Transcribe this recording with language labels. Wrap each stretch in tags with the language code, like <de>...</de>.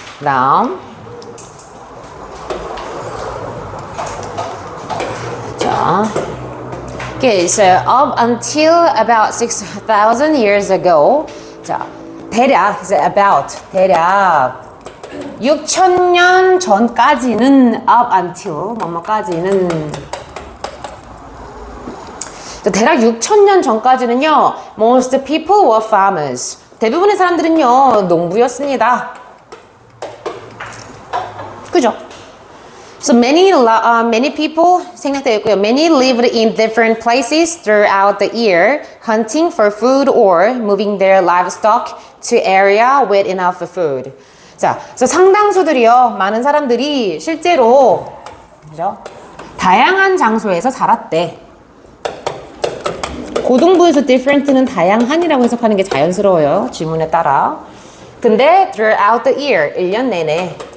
<ko>그다음 자,</ko> <en>okay, so up until about 6,000 years ago,</en> <ko>자, 대략 대략 6,000년 전까지는</ko> <en>up until</en> <ko>뭐뭐까지는 대략 6,000년 전까지는요,</ko> <en>most people were farmers.</en> <ko>대부분의 사람들은요, 농부였습니다. 그죠?</ko> <en>So many people</en> <ko>생략되어 있고요.</ko> <en>Many lived in different places throughout the year, hunting for food or moving their livestock to area with enough food.</en> <ko>자, 그래서 상당수들이요, 많은 사람들이 실제로 그죠? 다양한 장소에서 살았대. 고등부에서 different는 다양한이라고 해석하는 게 자연스러워요. 지문에 따라. 근데 throughout the year, 1년 내내.</ko>